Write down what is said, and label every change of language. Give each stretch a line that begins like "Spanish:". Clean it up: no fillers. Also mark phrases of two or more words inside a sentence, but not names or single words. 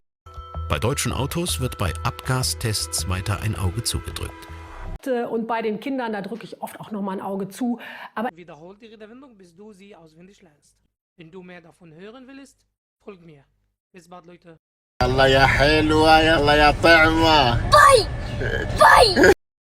German: Bei deutschen Autos wird bei Abgastests weiter ein Auge zugedrückt. Und bei den Kindern, da drücke ich oft auch noch mal ein Auge zu. Aber Wiederhol die Redewendung, bis du sie auswendig lernst. Wenn du mehr davon hören willst, folg mir. Bis bald, Leute.
Arabic: يلا يا حلوة يلا يا طعمة. باي باي.